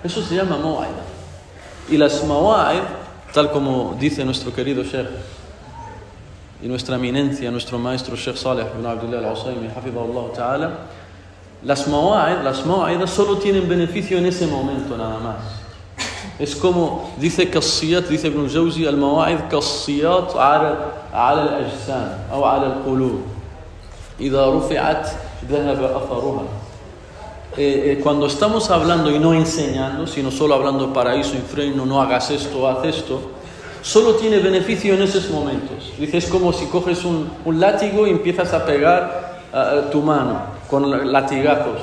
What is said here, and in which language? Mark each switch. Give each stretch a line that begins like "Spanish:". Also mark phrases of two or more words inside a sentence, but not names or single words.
Spanish: Eso se llama mawa'idha. Y las mawa'id, tal como dice nuestro querido Sheikh y nuestra eminencia, nuestro maestro Sheikh Saleh ibn Abdullah al-Usaymi,
Arabic: حفظه الله تعالى,
Spanish: las mawa'id solo tienen beneficio en ese momento nada más. Es como dice Qassiyat, dice Ibn Jawzi,
Arabic: المواعظ قاسيات على الأجسام
Spanish: o
Arabic: على القلوب. إذا رفعت ذهب أثرها.
Spanish: Cuando estamos hablando y no enseñando, sino solo hablando paraíso, infierno, no hagas esto, haz esto, solo tiene beneficio en esos momentos. Dice, es como si coges un látigo y empiezas a pegar tu mano con latigazos.